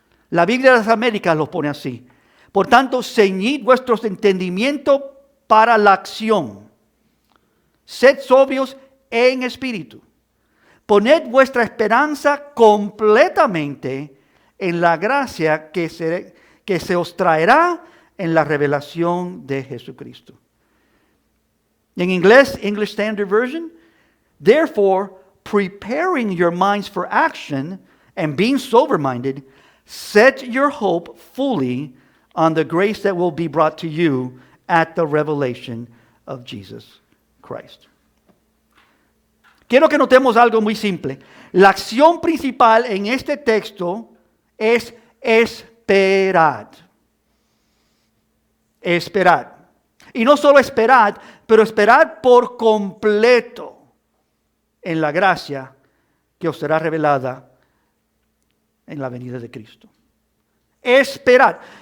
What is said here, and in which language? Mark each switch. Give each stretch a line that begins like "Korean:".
Spanish: La Biblia de las Américas lo pone así. Por tanto, ceñid vuestros entendimientos para la acción. Sed sobrios en espíritu. Poned vuestra esperanza completamente en la gracia que se os traerá en la revelación de Jesucristo. En inglés,
English: English Standard Version, therefore, preparing your minds for action and being sober-minded, set your hope fully on the grace that will be brought to you at the revelation of Jesus Christ.
Spanish: Quiero que notemos algo muy simple. La acción principal en este texto es esperar. Esperar. Y no solo esperar, pero esperar por completo en la gracia que os será revelada en la venida de Cristo. Esperar.